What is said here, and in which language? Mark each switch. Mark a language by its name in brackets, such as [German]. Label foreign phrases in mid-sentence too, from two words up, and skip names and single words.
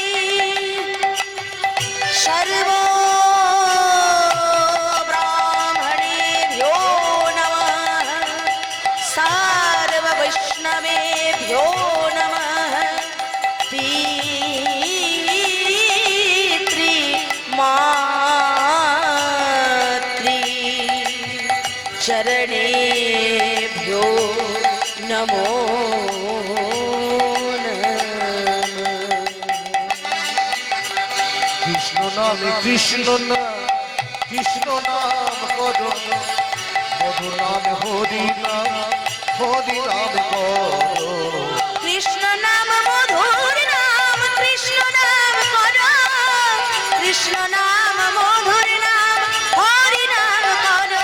[Sanskrit] सर्वो ब्राह्मणेभ्यो नमः सर्ववैष्णवेभ्यो नमः पितृ मातृ चरणेभ्यो नमो नमः [Bangla] কৃষ্ণ নাম কৃষ্ণ নাম কৃষ্ণ নাম করো মধুর নাম হরি নাম করো কৃষ্ণ নাম মধুর নাম কৃষ্ণ নাম করো কৃষ্ণ নাম মধুর নাম হরি নাম করো